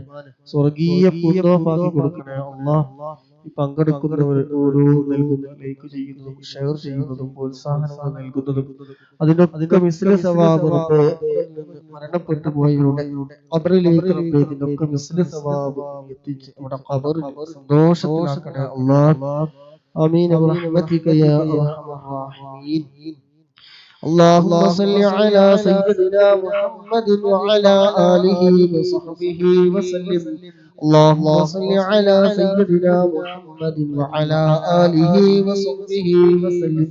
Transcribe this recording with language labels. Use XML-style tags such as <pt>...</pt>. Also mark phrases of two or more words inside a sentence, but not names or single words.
<ml>സ്വർഗീയ പൂന്തോപ്പാക്കി കൊടുക്കണേ അല്ലാഹ്. ഈ പങ്കെടുക്കുന്നവർ ഓരോ നൽകുന്നതും ലൈക്ക് ചെയ്യുന്നതും ഷെയർ ചെയ്യുന്നതും പ്രോത്സാഹനങ്ങൾ നൽകുന്നതും അതിനൊക്കെ</ml> <ar>مثل ثواب</ar> <ml>മരണപ്പെട്ടു പോയവരുടെ ഖബറിലേക്ക് ഇതിനൊക്കെ</ml> <ar>مثل ثواب</ar> <ml>എത്തിച്ച് നമ്മുടെ ഖബറിൽ സന്തോഷത്തിലാക്കണേ അല്ലാഹ്.</ml> <ar>آمين برحمتك يا أرحم الراحمين. اللهم صل على سيدنا محمد وعلى آله وصحبه وسلم. اللهم صل على سيدنا محمد وعلى آله وصحبه وسلم.</ar>